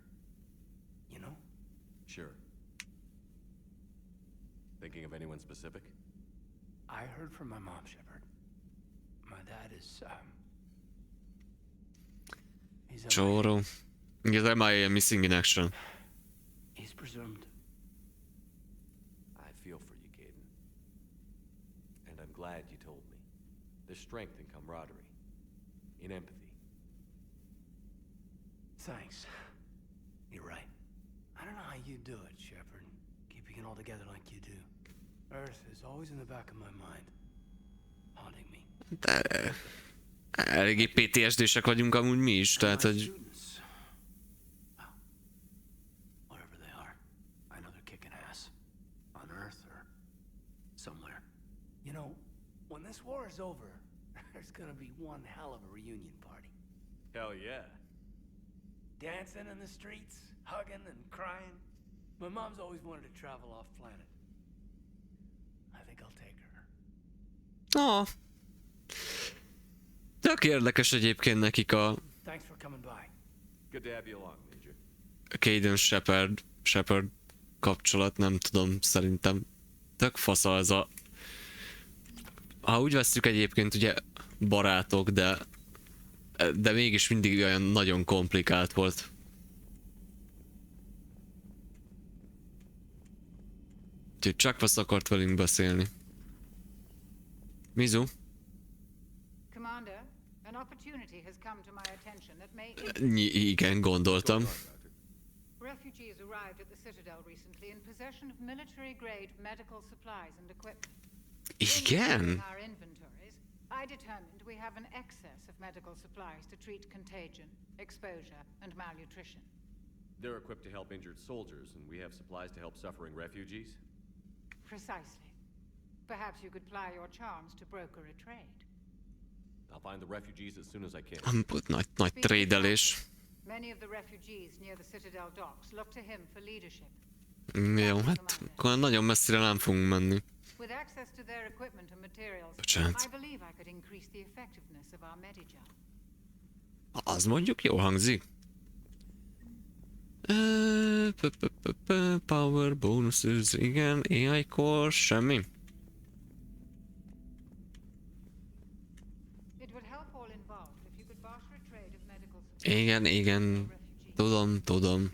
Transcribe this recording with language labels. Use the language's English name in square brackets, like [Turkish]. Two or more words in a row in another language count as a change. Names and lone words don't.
[English] You know? Sure. Thinking of anyone specific? I heard from my mom, Shepard. My dad is [Hungarian] Csóró. Ugye az [English] MIA Missing in Action. He's presumed. I feel for you, Gaiden. And I'm glad you told me. There's strength in camaraderie. In empathy. Thanks. You're right. I don't know how you do it, Shepard. Keeping it all together like you do. Earth is always in the back of my mind. Haunting me. [Hungarian] De eléggé PTSD-sek vagyunk amúgy mi is, tehát hogy... [English] Wherever they are, I know they're kicking ass. On Earth or somewhere. You know, when this war is over, there's gonna be one hell of a reunion party. Hell yeah. Dancing in the streets, hugging and crying. My mom's always wanted to travel off planet. I think I'll take her. Oh. [Hungarian] Tök érdekes egyébként nekik a... [English] Thanks for coming by. Good to have you along, Major. [Hungarian] Gaiden Shepard kapcsolat, nem tudom, szerintem tök fasza ez a... Ha úgy veszük egyébként ugye barátok, de mégis mindig olyan nagyon komplikált volt. Úgyhogy csak vasz akart velünk beszélni. Mizu? [English] Commander, an opportunity has come to my attention that may... [Hungarian] Igen, gondoltam. [English] Refugees arrived at the Citadel recently in possession of military-grade medical supplies and equipment. [Hungarian] Igen? [English] In our inventories, I determined we have an excess of medical supplies to treat contagion, exposure, and malnutrition. They're equipped to help injured soldiers, and we have supplies to help suffering refugees? Precisely. Perhaps you could ply your charms to broker a trade. I'll find the refugees as soon as I can. [Hungarian] Nagy trédelés. [English] Many of the refugees near the Citadel docks look to him for leadership. [Hungarian] Jó, hát akkor nagyon messzire nem fogunk menni. [English] With access to their equipment and materials, [Hungarian] Bocsánat. [English] I believe I could increase the effectiveness of our Medija. [Hungarian] Az mondjuk jó hangzik. [English] Power bonuses, igen, AI core, semmi. [Hungarian] Igen, tudom.